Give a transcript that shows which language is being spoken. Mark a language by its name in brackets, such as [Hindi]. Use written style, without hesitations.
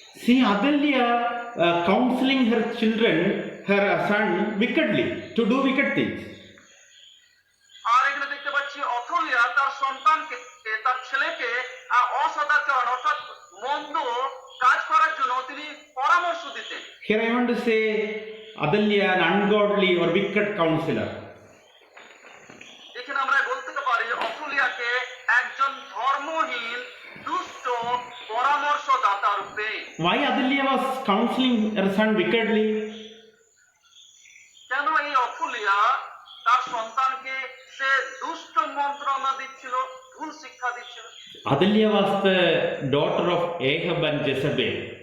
[English] See Athaliah counseling her children, her son wickedly, to do wicked things. [Bangla] আর এখানে দেখতে পাচ্ছি Athaliah তার সন্তানকে, তার ছেলেকে অসদাচরণ অর্থাৎ মন্দ কাজ করার জন্য তিনি পরামর্শ দিতেন। [English] Here I want to say Athaliah, an ungodly or wicked counselor. [Bangla] এখানে আমরা বলতে পারি অথলিয়াকে একজন ধর্মহীন দুষ্ট পরামর্শদাতা রূপে। [English] Why Athaliah was counseling her son wickedly? [Bangla] কেন এই অথলিয়া তার সন্তানকে সে দুষ্ট মন্ত্রণা দিচ্ছিল, ভুল শিক্ষা দিচ্ছিল? [English] Athaliah was the daughter of Ahab and Jezebel.